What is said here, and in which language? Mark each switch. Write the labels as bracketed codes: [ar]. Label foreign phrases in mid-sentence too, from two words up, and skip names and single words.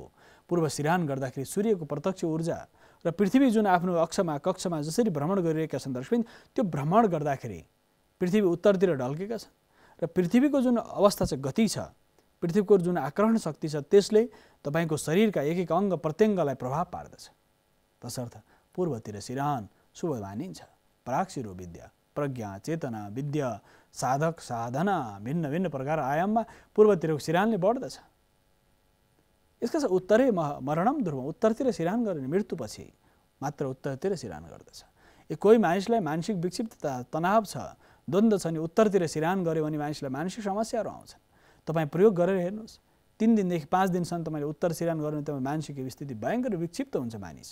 [ne] पूर्व सिरान गर्दाखेरि सूर्यको प्रत्यक्ष ऊर्जा र पृथ्वी जुन आफ्नो कक्षमा जसरी भ्रमण गरिरहेका छन् दर्शकबिन, त्यो भ्रमण गर्दाखेरि पृथ्वी उत्तरतिर ढल्केका छन् र पृथ्वीको जुन अवस्था छ, गति छ, पृथ्वीको जुन आकर्षण शक्ति छ, त्यसले तपाईँको शरीरका एक एक अङ्ग प्रत्यङ्गलाई प्रभाव पार्दछ। तसर्थ पूर्वतिर सिरान शुभ मानिन्छ। प्राग शिरोविद्या, प्रज्ञा, चेतना, विद्या, साधक, साधना भिन्न भिन्न प्रकार आयाममा पूर्वतिरको सिरानले बढ्दछ। यसका साथ [sa] उत्तरै मरणम ध्रुवम, [ne] उत्तरतिर सिरान गर्ने मृत्युपछि मात्र उत्तरतिर सिरान गर्दछ। कोही मानिसलाई मानसिक विक्षिप्तता, तनाव छ, द्वन्द्व छ नि उत्तरतिर सिरान गऱ्यो भने मानिसलाई मानसिक समस्याहरू आउँछन्। तपाईँ प्रयोग गरेर हेर्नुहोस्, 3 दिनदेखि 5 दिनसम्म तपाईँले उत्तर सिरान गर्नु, तपाईँ मानसिक स्थिति भयङ्कर विक्षिप्त हुन्छ मानिस।